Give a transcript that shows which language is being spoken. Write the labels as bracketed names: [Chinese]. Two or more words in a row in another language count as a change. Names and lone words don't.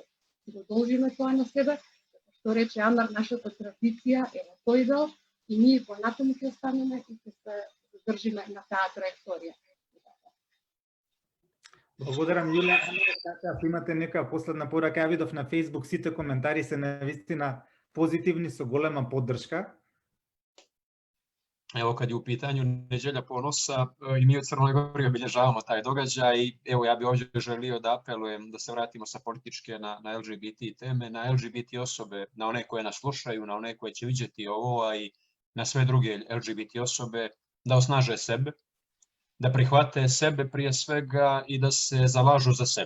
[Macedonian] Го должиме тоа на себе, што рече Амар, нашата традиција е на тој дел и ние понатаму ќе останеме и ќе се задржиме на таа траекторија. Благодарам, Јулија. Ако имате нека последна порака, ја видов на Facebook, сите коментари се навистина позитивни со голема поддршка. [Serbian] Evo, kad je u pitanju Neđelja ponosa, i mi u Crnoj Gori obilježavamo taj događaj i evo, ja bih ovdje želio da apelujem da se vratimo sa političke na LGBT teme, na LGBT osobe, na one koje nas slušaju, na one koje će vidjeti ovo, a i na sve druge LGBT osobe, da osnaže sebe, da prihvate sebe prije svega i da se zalažu za sebe.